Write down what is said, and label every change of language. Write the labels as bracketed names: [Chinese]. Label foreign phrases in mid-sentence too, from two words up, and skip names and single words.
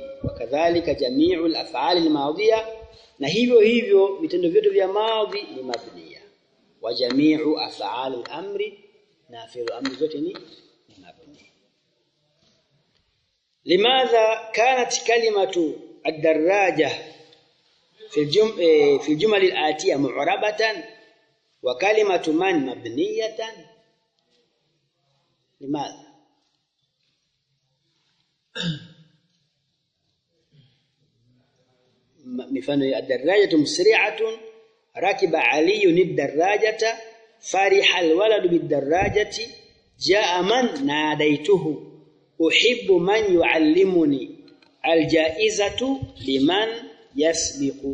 [Arabic] وكذلك جميع الأفعال الماضية, [Swahili] na hivyo vitendo vyote vya madhi ni mabniya. [Arabic] وجميع أفعال الأمر, [Swahili] na fi'lu amri zote ni mabni. [Arabic] لماذا كانت كلمة الدراجة في الجمل الآتية معربة وكلمة من مبنية. لماذا؟ مثال الدراجة مسرعة ركب علي الدراجة فرح الولد بالدراجة جاء من ناديته أحب من يعلمني الجائزة لمن يسبق.